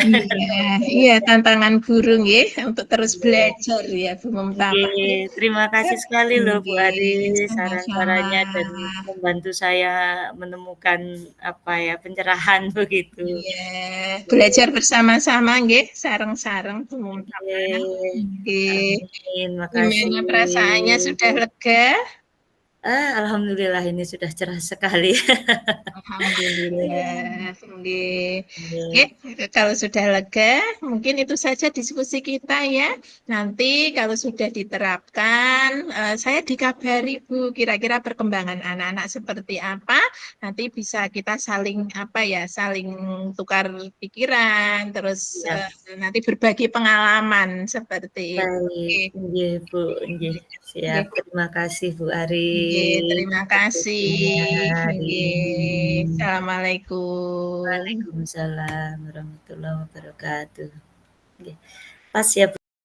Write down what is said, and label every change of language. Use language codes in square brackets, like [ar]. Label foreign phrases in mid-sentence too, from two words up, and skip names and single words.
[id] iya, iya, tantangan guru ya untuk terus Iya. belajar ya Bu Oke, Mumtama. terima kasih sekali loh Bu Ari Iya, sama-sama. saran-sarannya dan membantu saya menemukan apa ya pencerahan begitu. Iya, belajar bersama-sama [jv] nggih, sareng-sareng [id] Bu Mumtama. Oke, Oke. amin, Gimana makasih. perasaannya sudah lega? Alhamdulillah ini sudah cerah sekali. Alhamdulillah. Nggih. Oke, Oke, kalau sudah lega, mungkin itu saja diskusi kita ya. Nanti kalau sudah diterapkan, saya dikabari Bu, kira-kira perkembangan anak-anak seperti apa. Nanti bisa kita saling apa ya, saling tukar pikiran, terus siap. nanti berbagi pengalaman seperti itu. Baik, Oke. nggih Bu, nggih, siap. Oke. Terima kasih Bu Ari Oke, terima kasih. diskusinya hari Oke, ini. Assalamualaikum. [ar] Waalaikumsalam warahmatullahi wabarakatuh. [id] Oke. Pas ya, Bu.